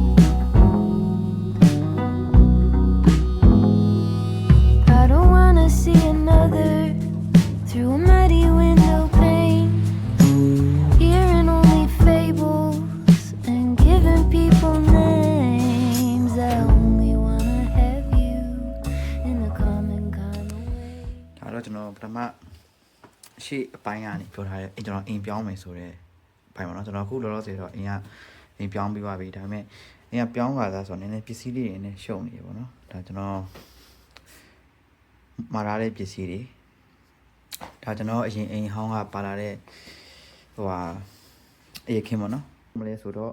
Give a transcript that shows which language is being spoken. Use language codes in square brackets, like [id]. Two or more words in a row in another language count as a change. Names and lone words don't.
[en] I don't wanna see another through a muddy window pane, hearing only fables and giving people names. I only wanna have you in a common kind of way. [my] ဒါတော့ကျွန်တော်ပထမရှေ့အပိုင်းကနေပြောထားတယ်ကျွန်တော်အိမ်ပြောင်းမယ်ဆိုတော့ဘိုင်ပါတော့ကျွန်တော်အခုလောလောဆယ်တော့အိမ်ပြောင်းပြီးပါပြီဒါပေမဲ့အိမ်ကပြောင်းလာတာဆိုတော့နည်းနည်းပစ္စည်းလေးတွေနဲ့ရှုံနေရပေါ့နော်ဒါကျွန်တော်မှာထားတဲ့ပစ္စည်းတွေဒါကျွန်တော်အရင်အိမ်ဟောင်းကပါလာတဲ့ဟိုဟာအေးခင်ပေါ့နော်မလဲဆိုတော့